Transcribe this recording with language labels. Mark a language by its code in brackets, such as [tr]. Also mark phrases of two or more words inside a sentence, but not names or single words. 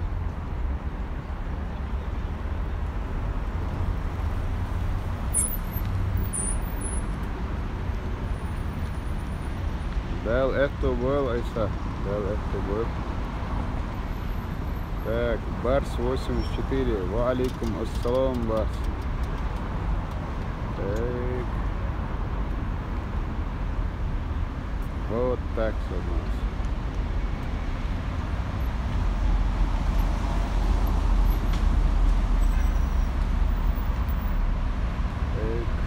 [ru] Дал это был Айса. Дал это был. Так, Барс 84. [ar] وعليكم السلام, [ru] Барс. Так. Вот так все у нас. Так.